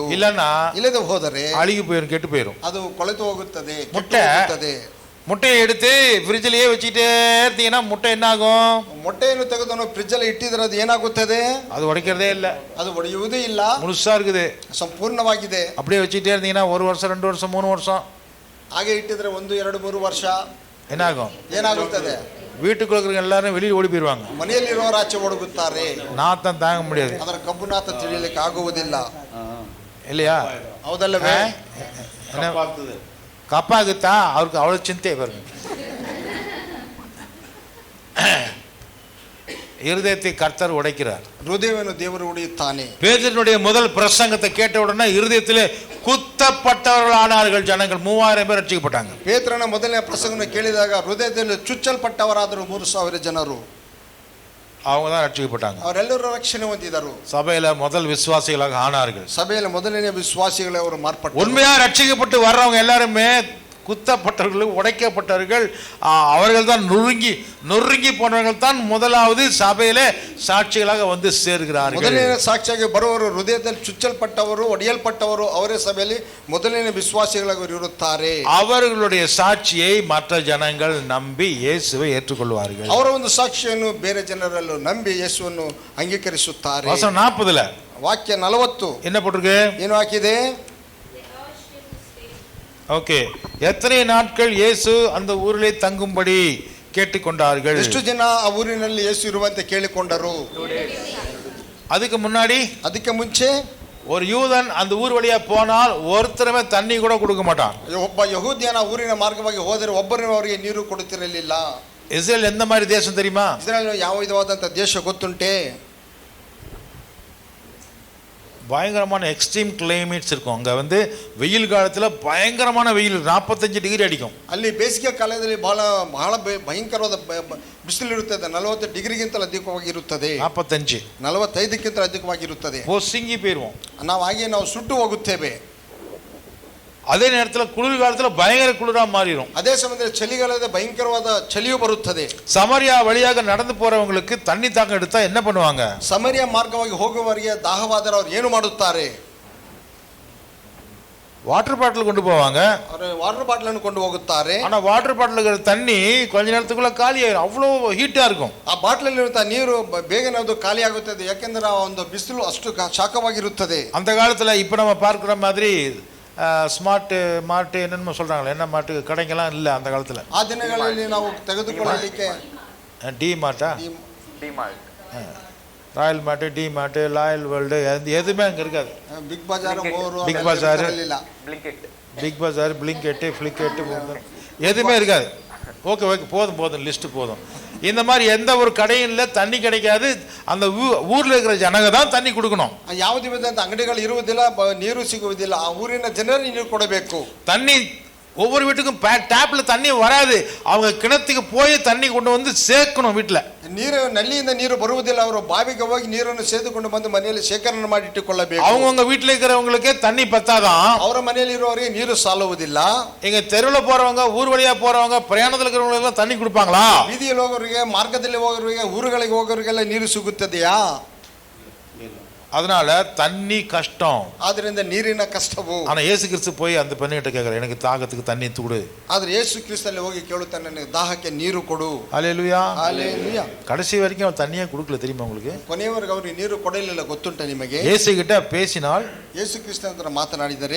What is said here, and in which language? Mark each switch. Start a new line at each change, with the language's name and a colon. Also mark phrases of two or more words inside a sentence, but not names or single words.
Tamil: இல்லன்னா
Kannada: ಇಲ್ಲದೆ ಹೋದರೆ
Tamil: அழுகி போயிடும், கெட்டு போயிடும்.
Kannada: ಅದು ಕೊಳೆತು ಹೋಗುತ್ತದೆ,
Tamil: முட்டை முட்டையை எடுத்து ஃப்ரிட்ஜ்லயே வச்சுட்டே இருந்தீங்கன்னா முட்டை என்ன ஆகும்?
Kannada: ಮೊಟ್ಟೆಯನ್ನು ತೆಗೆದು ಫ್ರಿಜ್ ಅಲ್ಲಿ ಇಟ್ಟಿದ್ರೆ ಅದು ಏನಾಗುತ್ತದೆ?
Tamil: அது உடைக்கிறதே இல்லை,
Kannada: ಅದು ಒಡೆಯುವುದೇ ಇಲ್ಲ,
Tamil: முழுசா இருக்குது,
Kannada: ಸಂಪೂರ್ಣವಾಗಿದೆ.
Tamil: அப்படியே வச்சுட்டே இருந்தீங்கன்னா 1 வருஷம் 2 வருஷம் 3 வருஷம்
Kannada: ಹಾಗೆ ಇಟ್ಟಿದ್ರೆ 1 2 3 ವರ್ಷ
Tamil: என்ன ஆகும்?
Kannada: ಏನಾಗುತ್ತದೆ?
Tamil: வீட்டுக்குள்ள இருக்கிற எல்லாரும் வெளியே ஓடி போயிடுவாங்க.
Kannada: ಮನೆಯಲ್ಲಿರುವವರು ಆಚೆ ಓಡುತ್ತಾರೆ.
Tamil: நாத்தம் தாங்க முடியாது,
Kannada: ಅದರ ಕಬ್ಬುನಾಥ ತಿಳಿಯಲಿಕ್ಕೆ ಆಗುವುದಿಲ್ಲ.
Tamil: இல்லையா?
Kannada: ಹೌದಲ್ಲವೇ?
Tamil: கப்பாக்குத்தா அவருக்கு அவ்வளவு சிந்தை பாருங்க. இருதயத்தை கர்த்தர் உடைக்கிறார்.
Kannada: ಹೃದಯವನ್ನು ದೇವರು ಒಡೆಯುತ್ತಾನೆ.
Tamil: பேதுருவினுடைய முதல் பிரசங்கத்தை கேட்ட உடனே இருதயத்திலே குத்தப்பட்டவர்கள் ஆனார்கள் ஜனங்கள். 3000 பேர் ரட்சிக்கப்பட்டாங்க.
Kannada: ಪೇತ್ರನ ಮೊದಲನೇ ಪ್ರಸಂಗವನ್ನು ಕೇಳಿದಾಗ ಹೃದಯದಲ್ಲಿ ಚುಚ್ಚಲ್ಪಟ್ಟವರಾದರು 3000 ಜನರು.
Tamil: அவங்க தான் ரட்சிக்கப்பட்டாங்க.
Kannada: ಅವರೆಲ್ಲರೂ ರಕ್ಷಣೆ ಹೊಂದಿದರು.
Tamil: சபையில முதல் விசுவாசிகளாக ஆனார்கள்.
Kannada: ಸಭೆಯಲ್ಲಿ ಮೊದಲನೇ ವಿಶ್ವಾಸಿಗಳು ಅವರು ಮಾರ್ಪಟ್ಟರು.
Tamil: உண்மையா ரட்சிக்கப்பட்டு வர்றவங்க எல்லாருமே குத்தப்பட்டவர்கள், உடைக்கப்பட்டவர்கள், அவர்கள் தான் நொறுங்கி போனவர்கள் தான் முதலாவது சபையில சாட்சிகளாக வந்து சேர்கிறார்கள்.
Kannada: ಮೊದಲನೇ ಸಾಕ್ಷಿಯಾಗಿ ಬರುವವರು ಹೃದಯದಲ್ಲಿ ಚುಚ್ಚಲ್ಪಟ್ಟವರು, ಒಡೆಯಲ್ಪಟ್ಟವರು ಅವರೇ ಸಭೆಯಲ್ಲಿ ಮೊದಲನೇ ವಿಶ್ವಾಸಿಗಳಾಗಿ ಇರುತ್ತಾರೆ.
Tamil: அவர்களுடைய சாட்சியை மற்ற ஜனங்கள் நம்பி இயேசுவை ஏற்றுக்கொள்வார்கள்.
Kannada: ಅವರ ಒಂದು ಸಾಕ್ಷಿಯನ್ನು ಬೇರೆ ಜನರಲ್ಲೂ ನಂಬಿ ಯೇಸುವನ್ನು ಅಂಗೀಕರಿಸುತ್ತಾರೆ.
Tamil: வசனம் 40
Kannada: ವಾಕ್ಯ 40
Tamil: என்ன போட்டிருக்கு?
Kannada: ಏನು ಹಾಕಿದೆ?
Tamil: ஓகே. எத்தனை நாட்கள் இயேசு அந்த ஊரிலே தங்கும்படி கேட்டுக்கொண்டார்கள்?
Kannada: ಎಷ್ಟು ಜನ ಆ ಊರಿನಲ್ಲಿ ಯೇಸು ಇರುವಂತೆ ಕೇಳಿಕೊಂಡರು?
Tamil: அதுக்கு முன்னாடி,
Kannada: ಅದಕ್ಕೆ ಮುಂಚೆ
Tamil: ஒரு யூதன் அந்த ஊர் வழியா போனால் ஒருத்தருமே தண்ணி கூட கொடுக்க மாட்டான்.
Kannada: ಒಬ್ಬ ಯಹೂದ್ಯನ ಊರಿನ ಮಾರ್ಗವಾಗಿ ಹೋದರೆ ಒಬ್ಬರೇ ಅವರಿಗೆ ನೀರು ಕೊಡುತ್ತಿರಲಿಲ್ಲ.
Tamil: இஸ்ரேல் எந்த மாதிரி தேசம் தெரியுமா?
Kannada: ಇಸ್ರಾಯೇಲ್ ಯಾವ ವಿಧವಾದಂತ ದೇಶ ಗೊತ್ತುಂಟೆ?
Tamil: பயங்கரமான
English: extreme climates
Tamil: இருக்கும். அங்கே வந்து வெயில் காலத்தில் பயங்கரமான வெயில் 45 டிகிரி அடிக்கும்.
Kannada: ಅಲ್ಲಿ ಬೇಸಿಗೆ ಕಾಲದಲ್ಲಿ ಬಹಳ ಬಹಳ ಭಯಂಕರವಾದ ಬಿಸಿಲು ಇರುತ್ತದೆ. 40 ಡಿಗ್ರಿಗಿಂತಲೂ ಅಧಿಕವಾಗಿರುತ್ತದೆ. 45ಕ್ಕಿಂತ ಅಧಿಕವಾಗಿರುತ್ತದೆ.
Tamil: பொசுங்கி போயிடுவோம்.
Kannada: ನಾವು ಸುಟ್ಟು ಹೋಗುತ್ತೇವೆ.
Tamil: அதே நேரத்தில் குளிர் காலத்தில் பயங்கர குளிரா மாறிடும்.
Kannada: ಅದೇ ಸಮಯದಲ್ಲಿ ಚಳಿಗಾಲದ ಭಯಂಕರವಾದ ಚಳಿಯು ಬರುತ್ತದೆ.
Tamil: சமரியா வழியாக நடந்து போறவங்களுக்கு தண்ணி தாகம் எடுத்தா என்ன பண்ணுவாங்க?
Kannada: ಸಮರಿಯ ಮಾರ್ಗವಾಗಿ ಹೋಗುವವರಿಗೆ ದಾಹವಾದರೆ ಅವರು ಏನು ಮಾಡುತ್ತಾರೆ?
English: water bottle
Tamil: கொண்டு போவாங்க.
Kannada: ಅವರು
English: water bottle
Kannada: ಅನ್ನು ಕೊಂಡು ಹೋಗುತ್ತಾರೆ.
Tamil: ஆனா
English: water bottle
Tamil: தண்ணி கொஞ்ச நேரத்துக்குள்ள காலி ஆயிடும். அவ்வளோ ஹீட்டா இருக்கும்.
Kannada: ಆ ಬಾಟಲಲ್ಲಿ ಇರುವಂತಹ ನೀರು ಬೇಗನೆ ಅದು ಖಾಲಿ ಆಗುತ್ತದೆ. ಯಾಕೆಂದ್ರೆ ಆ ಒಂದು ಬಿಸಿಲು ಅಷ್ಟು ಶಾಖವಾಗಿರುತ್ತದೆ.
Tamil: அந்த காலத்துல இப்ப நம்ம பார்க்கிற மாதிரி ஸ்மார்ட் மார்ட் என்னென்ன சொல்றாங்களே, என்ன மார்ட் கடைங்கெல்லாம் இல்லை அந்த காலத்துல.
Kannada: ಆ ದಿನಗಳಲ್ಲಿ ನಾವು ತೆಗೆದುಕೊಳ್ಳಲಿಕ್ಕೆ
Tamil: டி மார்ட்டா, ராயல் மார்ட், டி மார்ட், லாயல் வேர்ல்டு எதுவுமே அங்கே இருக்காது. பிக் பஜார், பிக் பஜார், பிக் பஜார், பிளிங்கெட்டு, ஃப்ளிக்கெட்டு எதுவுமே இருக்காது.
English: okay okay,
Tamil: போதும் லிஸ்ட்டு போதும். இந்த மாதிரி எந்த ஒரு கடையும் இல்லை, தண்ணி கிடைக்காது. அந்த ஊரில் இருக்கிற ஜனங்க தான் தண்ணி கொடுக்கணும்.
Kannada: ಯಾವುದೇ ವಿಧದ ಅಂಗಡಿಗಳು ಇರುವುದಿಲ್ಲ, ನೀರು ಸಿಗುವುದಿಲ್ಲ. ಆ ಊರಿನ ಜನರಿಗೆ ನೀರು ಕೊಡಬೇಕು.
Tamil: தண்ணி ஒவ்வொரு வீட்டுக்கும் டேப்ல தண்ணி வராது. அவங்க கிணத்துக்கு போய் தண்ணி கொண்டு வந்து சேர்க்கணும். வீட்டில்
Kannada: ನೀರು ನಲ್ಲಿಯಿಂದ ನೀರು ಬರುವುದಿಲ್ಲ. ಅವರು ಬಾವಿಗೆ ಹೋಗಿ ನೀರನ್ನು ಸೇದುಕೊಂಡು ಬಂದು ಮನೆಯಲ್ಲಿ ಶೇಖರಣೆ ಮಾಡಿ ಇಟ್ಟುಕೊಳ್ಳಬೇಕು.
Tamil: அவங்கவுங்க வீட்டில் இருக்கிறவங்களுக்கே தண்ணி பத்தாதான்.
Kannada: ಅವರ ಮನೆಯಲ್ಲಿ ಇರುವವರಿಗೆ ನೀರು ಸಾಲುವುದಿಲ್ಲ.
Tamil: இங்க தெருவில் போறவங்க, ஊர் வழியா போறவங்க, பிரயாணத்தில் இருக்கிறவங்க எல்லாம் தண்ணி கொடுப்பாங்களா?
Kannada: ಬೀದಿಯಲ್ಲಿ ಹೋಗೋರಿಗೆ, ಮಾರ್ಗದಲ್ಲಿ ಹೋಗೋರಿಗೆ, ಊರುಗಳಿಗೆ ಹೋಗೋರಿಗೆಲ್ಲ ನೀರು ಸಿಗುತ್ತದೆಯಾ?
Tamil: அதனால தண்ணி கஷ்டம்.
Kannada: ಆದ್ರಿಂದ ನೀರಿನ ಕಷ್ಟವು.
Tamil: ஆனா இயேசு கிறிஸ்து போய் அந்த பெண்ணிட்ட கேட்கிறார், எனக்கு தாகத்துக்கு தண்ணி கொடு.
Kannada: ಆದ್ರೆ ಯೇಸು ಕ್ರಿಸ್ತನಲ್ಲಿ ಹೋಗಿ ಕೇಳುತ್ತಾನೆ, ನನಗೆ ದಾಹಕ್ಕೆ ನೀರು ಕೊಡು.
Tamil: ஹல்லேலூயா, ஹல்லேலூயா. கடைசி வரைக்கும் அவன் தண்ணியே கொடுக்கல, தெரியுமா உங்களுக்கு?
Kannada: ಕೊನೆಯವರೆಗೆ ಅವರು ನೀರು ಕೊಡಲಿಲ್ಲ. ಗೊತ್ತುಂಟ ನಿಮಗೆ?
Tamil: இயேசு கிட்ட பேசினால்,
Kannada: ಯೇಸು ಕ್ರಿಸ್ತನ ಹತ್ರ ಮಾತನಾಡಿದರೆ,